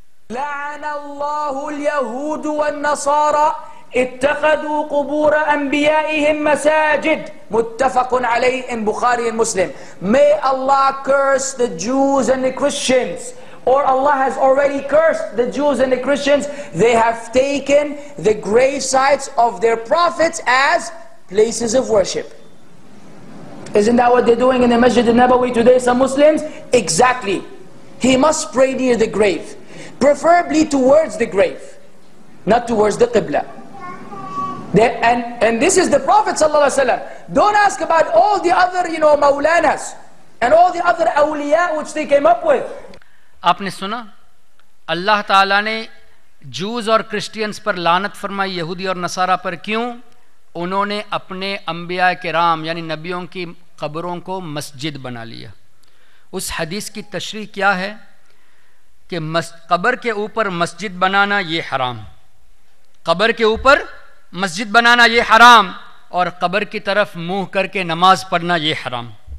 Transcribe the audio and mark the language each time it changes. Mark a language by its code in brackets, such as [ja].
[ar] لعن الله اليهود والنصارى اتخذوا قبور انبيائهم مساجد متفق عليه [en] in Bukhari and Muslim. May Allah curse the Jews and the Christians, or Allah has already cursed the Jews and the Christians. They have taken the grave sites of their prophets as places of worship. Isn't that what they're doing in the Masjid al-Nabawi today, some Muslims? Exactly. He must pray near the grave, preferably towards the grave, not towards the Qibla. And this is the Prophet ﷺ. Don't ask about all the other, Maulanas and all the other awliya which they came up with. [ur] آپ نے سنا اللہ تعالیٰ نے جوز اور Christians پر لعنت فرمائی، یہودی اور نصارہ پر. کیوں؟ انہوں نے اپنے انبیاء کرام یعنی نبیوں کی قبروں کو مسجد بنا لیا. اس حدیث کی تشریح کیا ہے کہ قبر کے اوپر مسجد بنانا یہ حرام، قبر کے اوپر مسجد بنانا یہ حرام، اور قبر کی طرف منہ کر کے نماز پڑھنا یہ حرام.